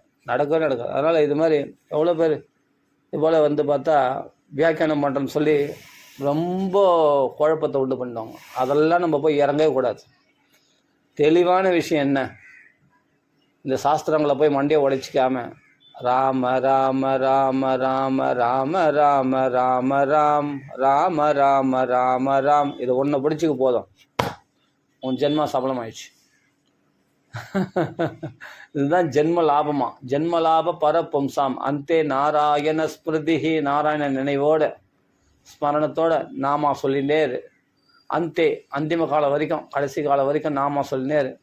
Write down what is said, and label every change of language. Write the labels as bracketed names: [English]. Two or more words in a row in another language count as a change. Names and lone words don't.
[Tamil] நடக்கவே நடக்காது. அதனால் இது மாதிரி எவ்வளோ பேர் இது போல் வந்து பார்த்தா வியாக்கியானம் பண்ணுறேன்னு சொல்லி ரொம்ப குழப்பத்தை உண்டு பண்ணுவாங்க. அதெல்லாம் நம்ம போய் இறங்கவே கூடாது. தெளிவான விஷயம் என்ன, இந்த சாஸ்திரங்களை போய் மண்டியை உடைச்சிக்காம ராம ராம ராம ராம ராம ராம ராம ராம் ராம ராம ராம ராம் இதை ஒன்று பிடிச்சிக்க போதும், உன் ஜென்மா சபலம் ஆயிடுச்சு. இதுதான் ஜென்ம லாபமா. [Sanskrit] जन्म लाभ परपुंसाम् अन्ते नारायण स्मृतिः. [Tamil] நாராயண நினைவோட ஸ்மரணத்தோட நாமா சொல்லினே இரு. அந்திம காலம் வரைக்கும், கடைசி காலம் வரைக்கும் நாமா சொல்லினே இரு.